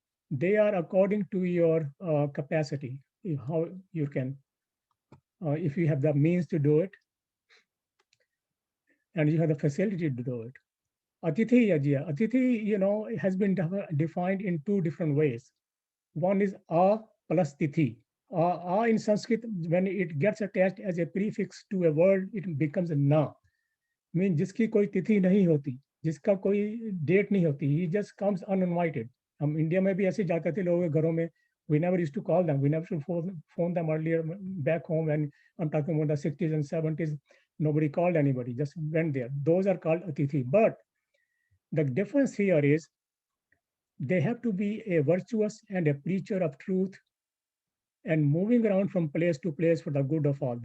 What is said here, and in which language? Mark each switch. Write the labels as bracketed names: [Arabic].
[English] They are according to your capacity, how you can, if you have the means to do it, and you have the facility to do it. Atithi Yajna. Atithi, has been defined in two different ways. One is A plus Tithi. A in Sanskrit, when it gets attached as a prefix to a word, it becomes a Na. Means [Hindi] जिसकी कोई तिथि नहीं होती, जिसका कोई date नहीं होती, [English] he just comes uninvited. [Hindi] हम इंडिया में भी ऐसे जाते थे लोगों के घरों में. [English] We never used to call them. We never used to phone them earlier back home, and I'm talking about the 60s and 70s. Nobody called anybody, just went there. Those are called atithi. But the difference here is they have to be a virtuous and a preacher of truth and moving around from place to place for the good of all.